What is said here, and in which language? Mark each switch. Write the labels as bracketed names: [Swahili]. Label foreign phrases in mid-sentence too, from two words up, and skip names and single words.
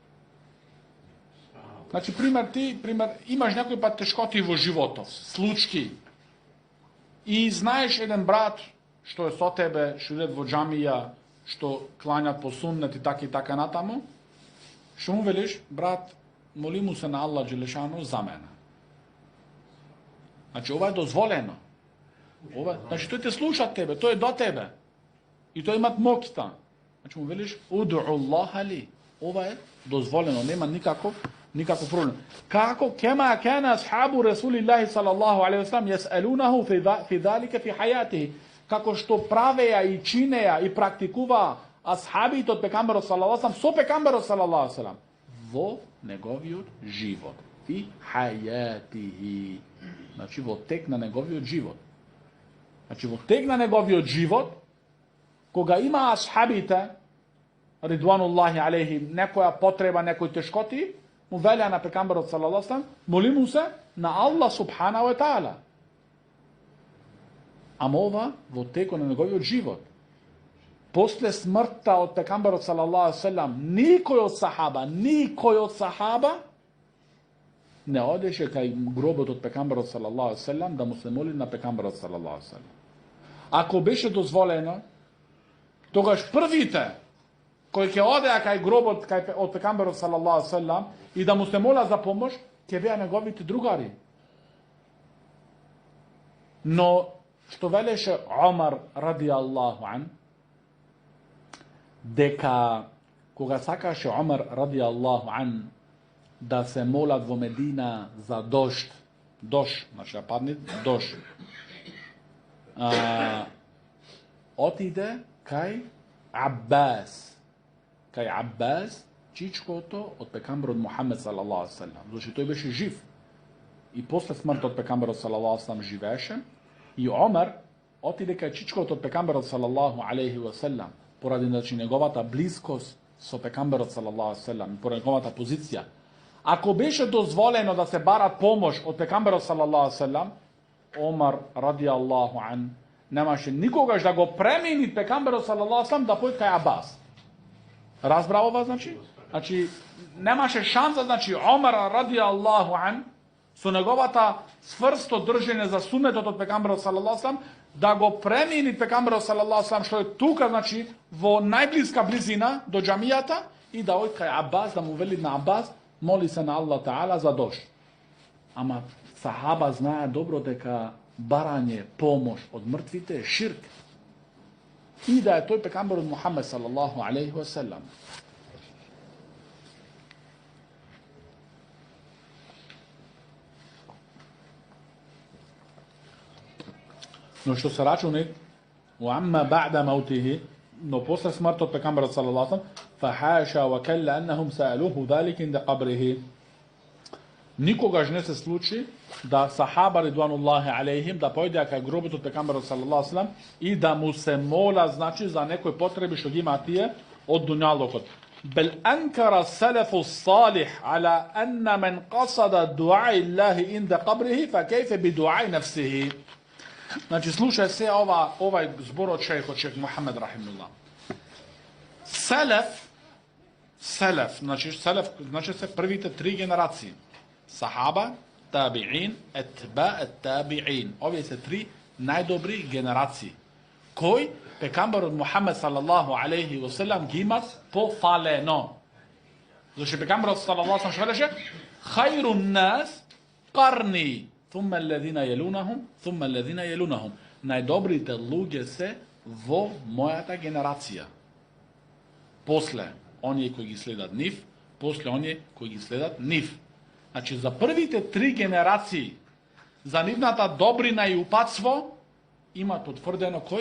[Macedonian] Значи, пример, имаш некој пат тешкоти во животот, случки, и знаеш еден брат, што е со тебе, што идет во џамија, што кланјат по суннет и така натаму, што му велиш, брат, моли му се на [Arabic] الله جل شأنه [Macedonian] за мене. Значи, ова е дозволено. Значи, тој те слуша тебе, тој е до тебе. И тој имат моќта. Значи, му велиш, [Arabic] ادع الله لي. [Macedonian] Ова е дозволено, нема никаков проблем. [Arabic] Како كما كان أصحاب رسول الله صلى الله عليه وسلم يسألونه في ذلك في حياته. [Macedonian] Како што правеа и чинеа и практикуваа асхабите од пекамберот [Arabic] صلى الله عليه وسلم [Macedonian] со пекамберот [Arabic] صلى الله عليه وسلم [Macedonian] во неговиот живот. [Arabic] في حياته. [Macedonian] Значи, во тек на неговиот живот. Значи, во тек на неговиот живот, кога има асхабите, [Arabic] رضوان الله عليه, [Macedonian] некоја потреба, некои тешкоти, му велеа на пекамберот [Arabic] صلى الله عليه وسلم, [Macedonian] моли му се на Аллах [Arabic] سبحانه وتعالى. [Macedonian] Ама ова во текот на неговиот живот. После смртта од пекамберот [Arabic] صلى الله عليه وسلم, [Macedonian] никој од сахаба не одеше кај гробот од пекамберот [Arabic] صلى الله عليه وسلم [Macedonian] да му се моли на пекамберот [Arabic] صلى الله عليه وسلم. [Macedonian] Ако беше дозволено, тогаш првите кои ќе одеа кај гробот од пекамберот [Arabic] صلى الله عليه وسلم [Macedonian] и да му се моля за помош, ќе беа неговите другари. Но што велеше Омар [Arabic] رضي الله عن, [Macedonian] дека кога сакаше Омар [Arabic] رضي الله عن [Macedonian] да се молат во Медина за дожд, значи да падне дожд, отиде кај Аббас, чичкото од пекамберот Мухамед [Arabic] صلى الله عليه وسلم, [Macedonian] зашто тој беше жив. И после смртот пекамберот [Arabic] صلى الله عليه وسلم [Macedonian] живееше, И Омар отиде кај чичкот од пекамберот [Arabic] صلى الله عليه وسلم, [Macedonian] поради значи неговата близкост со пекамберот [Arabic] صلى الله عليه وسلم, [Macedonian] поради неговата позиција. Ако беше дозволено да се бара помош од пекамберот [Arabic] صلى الله عليه وسلم, [Macedonian] Омар [Arabic] رضي الله عن [Macedonian] немаше никогаш да го премени пекамберот [Arabic] صلى الله عليه وسلم [Macedonian] да појде кај Абас. Разбра ова значи? Значи немаше шанса, значи Омар [Arabic] رضي الله عن [Macedonian] со неговата сврсто држење за сунетот од пекамберот [Arabic] صلى الله عليه وسلم [Macedonian] да го премени пекамберот [Arabic] صلى الله عليه وسلم [Macedonian] што е тука, значи во најблиска близина до џамијата и да оди кај Абас, да му вели на Абас, моли се на [Arabic] الله تعالى [Macedonian] за дожд. Ама сахаба знае добро дека барање помош од мртвите е ширк. И да е тој пекамберот Мухамед [Arabic] صلى الله عليه وسلم. [Macedonian] Но што се рачуни, [Arabic] وَعَمَّا بَعْدَ مَوْتِهِ, [Macedonian] но после смртот пекамберот [Arabic] صلى الله عليه وسلم, فَحَاشَ وَكَلَّ أَنَّهُمْ سَأَلُوهُ ذَلِكَ عِنْدَ قَبْرِهِ. [Macedonian] Никогаш не се случи да сахаба [Arabic] رضوان الله عليهم [Macedonian] да појдеа кај гробот од пекамберот [Arabic] صلى الله عليه وسلم [Macedonian] и да му се мола, значи за некои потреби што ги има тие од дуњалокот. [Arabic] بل أنكر السلف الصالح على أن من قصد دعاء الله عند قبره فكيف بدعاء نفسه. [Macedonian] Значи слушај се овај збор од шејхот шејх Мухамед рахимуллах. Селеф, значи се првите три генерации. Сахаба, табиин, [Arabic] أتباع التابعين. [Macedonian] Овие се три најдобри генерации. Кој пекамберот Мухамед [Arabic] صلى الله عليه وسلم [Macedonian] ги имат пофалено. Зашто пекамберот [Arabic] صلى الله عليه وسلم [Macedonian] велеше: [Arabic] "خير الناس قرني ثم الذين يلونهم ثم الذين يلونهم, [Macedonian] thumma alladhina yalunahum." Најдобрите луѓе се во мојата генерација. После оние кои ги следат нив, после оние кои ги следат нив. Значи за првите три генерации, за нивната добрина и упатство, има потврдено кој?